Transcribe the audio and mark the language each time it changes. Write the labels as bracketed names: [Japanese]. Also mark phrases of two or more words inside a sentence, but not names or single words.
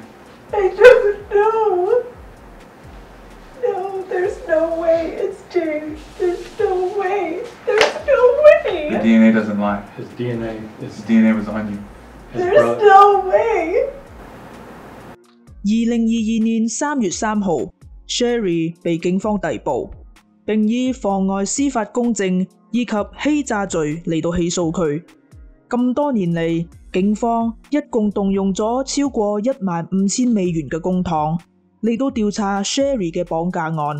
[English] I don't know. No, there's no way. It's James. There's no way. There's no The way. DNA doesn't lie. His DNA His is DNA was on you. his There's brother. no way. [Cantonese] 2022 年3月3號 ，Sherry 被警方逮捕，並以妨礙司法公正以及欺詐罪嚟到起訴佢。咁多年嚟，警方一共動用咗超過15000美元嘅公帑嚟到調查 Sherry 嘅綁架案。